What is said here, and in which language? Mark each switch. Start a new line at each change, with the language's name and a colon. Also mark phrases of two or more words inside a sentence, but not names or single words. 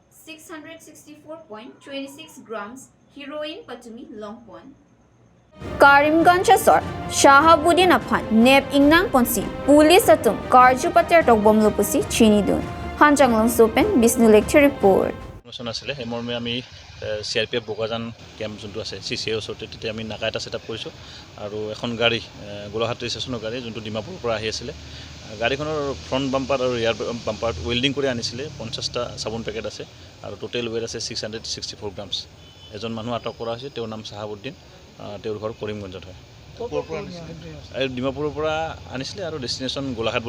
Karbi: 664.26 grams heroin patumi longpon Karimganj Asor Shahabuddin Afan Neb Ingnang Ponsi Police Atum Karju Pater Togbom Lopusi Chinidun Hanjang Longsopen Bisnu Lecture Report
Assamese: আছিলে সেই মৰ্মে আমি CRPF বোকাজান কেম্প যোনটো আছে CCA ওচৰতে তেতিয়া আমি নাকা এটা ছেটআপ কৰিছোঁ আৰু এখন গাড়ী গোলাঘাট ষ্টেচনৰ গাড়ী যোনটো ডিমাপুৰৰ পৰা আহি আছিলে গাড়ীখনৰ
English: front bumper
Assamese: আৰু
English: rear bumper welding
Assamese: কৰি আনিছিলে 50টা চাবোন পেকেট আছে আৰু
English: total weight
Assamese: আছে 664 গ্ৰামছ এজন মানুহ আটক কৰা হৈছে তেওঁৰ নাম চাহাবুদ্দিন তেওঁৰ ঘৰ কৰিমগঞ্জত হয় ডিমাপুৰৰ পৰা আনিছিলে আৰু ডেষ্টিনেশ্যন গোলাঘাট